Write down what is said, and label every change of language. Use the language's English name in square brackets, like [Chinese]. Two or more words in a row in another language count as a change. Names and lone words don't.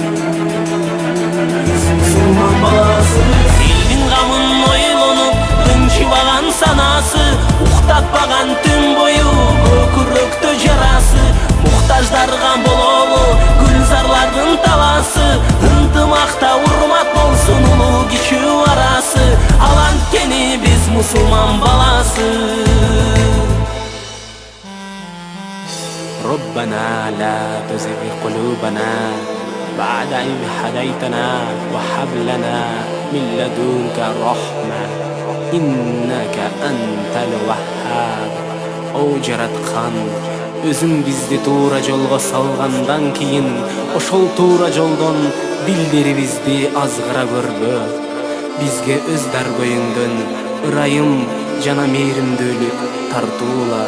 [Kyrgyz] Мусулман баласы элдин камын ойлонуп, тынчыбаган санасы, уктатпаган түн бою көкүрөктө жарасы. Муктаждарга бололу гүлзарлардын таласы, ынтымакта урмат болсун улуу кичүү арасы. Ал анткени биз мусулман баласы. [Arabic] ربنا لا تزغ قلوبنا بعد إذ هديتنا وهب لنا من لدنك رحمة إنك أنت الوهاب. [Kyrgyz] О жараткан, өзүң бизди туура жолго салгандан кийин ошол туура жолдон билдирибизди азгыра көрбө. Бизге өз даргөйүңдөн ырайым жана мээримдүүлүк тартуула.